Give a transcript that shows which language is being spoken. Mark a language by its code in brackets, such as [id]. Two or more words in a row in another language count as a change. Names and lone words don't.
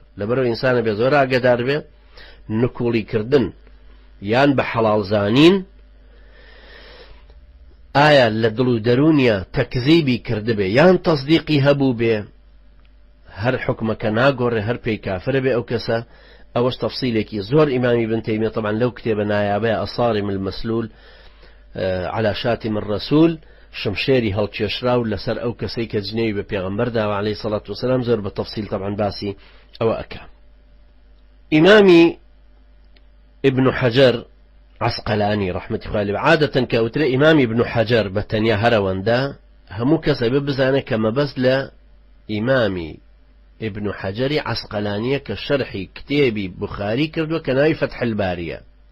[ckb] لەبەرەوە ئینسانە بێ زۆر ئاگادار بێ نکوڵی کردن یان بە حەڵاڵ زانین ئایا لە دڵ و دەرونیە تەکذیبی کردبێ یان تەصدیقی هەبوو بێ، هەر حکمەکە ناگۆڕێ هەر پێی کافرە بێ ئەو کەسە. ئەوەش تەفسیلێکی زۆر ئیمامی ابن تەیمیە طبعا لەو کتێبە نایابەیە [ar] ئەصارم المەسلول على شاتم الرسول، [ckb] شمشێری هەڵکێشراو لەسەر ئەو کەسەی کە جنێوی بە پێغەمبەر داوە [ar] عەلەیهی سەڵات وسەلام، [ckb] زۆر بە تەفسیل طبعا باسی ئەوە ئەکا. ئیمامی ابن حەجەر عسقلانی ڕەحمەتی خوای لێبێ عادەتەن کە ئەوترێ ئیمامی ابن حەجەر بە تەنیا هەرەوەندا، هەموو کەسە بێ بزانێت کە مەبەست لە ئیمامی ابن حەجەری عسقلانیە کە شەرحی کتێبی بوخاری کردووە کە ناوی فەتح الباریە.